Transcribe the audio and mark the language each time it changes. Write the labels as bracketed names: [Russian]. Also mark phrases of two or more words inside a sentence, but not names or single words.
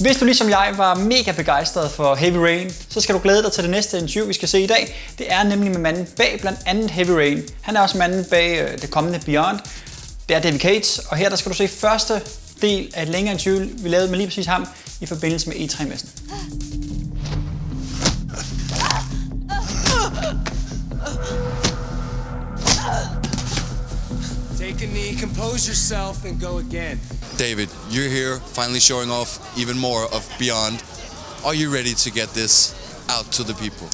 [Danish] Hvis du ligesom jeg var mega begejstret for Heavy Rain, så skal du glæde dig til det næste interview, vi skal se i dag. Det er nemlig med manden bag blandt andet Heavy Rain. Han er også manden bag det kommende Beyond. Det er David Cates, og her der skal du se første del af et længere interview, vi lavede med lige præcis ham i forbindelse med E3-messen. [English] Take a knee, compose yourself, and go again. David, you're here, finally showing off even more of Beyond. Are you ready to get this out to the people?